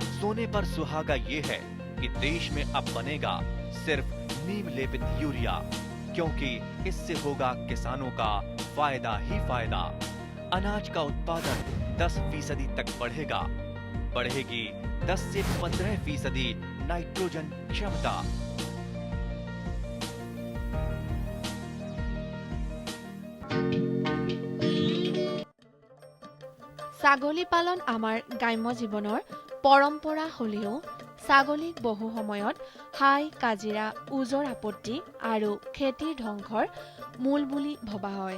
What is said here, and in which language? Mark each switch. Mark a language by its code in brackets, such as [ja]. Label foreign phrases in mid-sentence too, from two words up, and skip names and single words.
[hi] सोने पर सुहागा ये है कि देश में अब बनेगा सिर्फ नीम लेपित यूरिया, क्योंकि इससे होगा किसानों का फायदा ही फायदा। अनाज का उत्पादन 10% तक बढ़ेगा। बढ़ेगी 10 से 15% नाइट्रोजन क्षमता। [as] ছাগলী পালন আমাৰ গ্ৰাম্য জীৱনৰ পৰম্পৰা হ'লেও ছাগলীক বহু সময়ত হাই কাজিৰা, ওজৰ আপত্তি আৰু খেতিৰ ধ্বংসৰ মূল বুলি ভবা হয়।